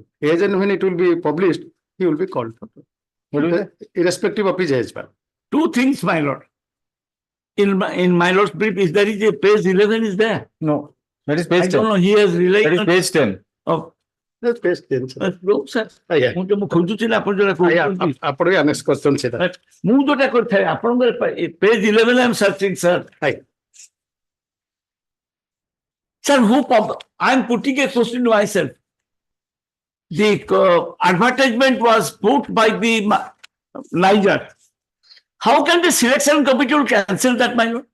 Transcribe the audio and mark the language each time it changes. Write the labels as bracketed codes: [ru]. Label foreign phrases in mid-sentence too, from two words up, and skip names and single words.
[en] As and when it will be published, he will be called for. Irrespective of his age. Two things, my lord. In my lord's brief, is there is a page 11 is there? No, that is I page don't 10. know, he has relied That is on. page 10. Oh, That's page 10. Sir. no, sir. Yeah. [or] ମୁଁ ଖୋଜୁଥିଲି ଆପଣ ଯୋଉଟା କହୁଛନ୍ତି। ଆପଣ ବି annex କରିଛନ୍ତି ସେଟା। ମୁଁ ଯୋଉଟା କରିଥାଏ ଆପଣଙ୍କର [en] page 11 I am searching, sir. Right. Sir, I am putting a question to myself. The advertisement was put by the Niger. How can the selection committee will cancel that, my lord?